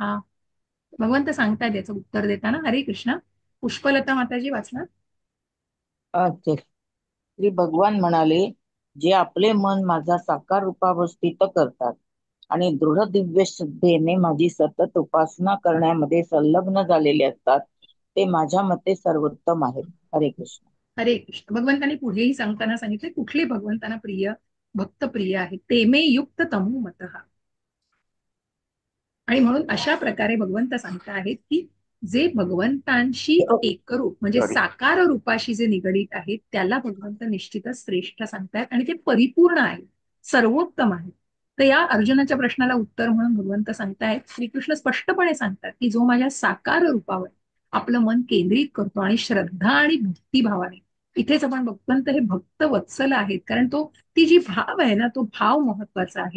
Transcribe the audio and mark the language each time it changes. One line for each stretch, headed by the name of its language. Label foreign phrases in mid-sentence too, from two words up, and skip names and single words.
Marathi: भगवंत सांगतायत याचं उत्तर देताना.
Sanskrit: हरे कृष्ण.
Marathi: पुष्पलता माताजी वाचणार. अच्छा. श्री भगवान म्हणाले, जे आपले मन माझा साकार रूपावर स्थित करतात आणि दृढ दिव्य श्रद्धेने माझी सतत उपासना करण्यामध्ये संलग्न झालेले असतात, ते माझ्या मते सर्वोत्तम आहेत.
Sanskrit: हरे कृष्ण. हरे कृष्ण.
Marathi: भगवंतांनी पुढेही सांगताना सांगितले कुठले भगवंतांना प्रिय भक्त प्रिय आहेत,
Sanskrit: ते मे युक्त तमो मतः.
Marathi: आणि म्हणून अशा प्रकारे भगवंत सांगता आहेत की जे भगवंतांशी एकरूप म्हणजे साकार रूपाशी जे निगडीत आहेत त्याला भगवंत निश्चितच श्रेष्ठ सांगतायत आणि ते परिपूर्ण आहे, सर्वोत्तम आहे. तर या अर्जुनाच्या प्रश्नाला उत्तर म्हणून भगवंत सांगतायत, श्रीकृष्ण स्पष्टपणे सांगतात की जो माझ्या साकार रूपावर आपलं मन केंद्रित करतो आणि श्रद्धा आणि भक्तिभावाने, इथेच आपण भगवंत हे भक्त वत्सल आहेत, कारण तो ती जी भाव आहे ना तो भाव महत्वाचा आहे.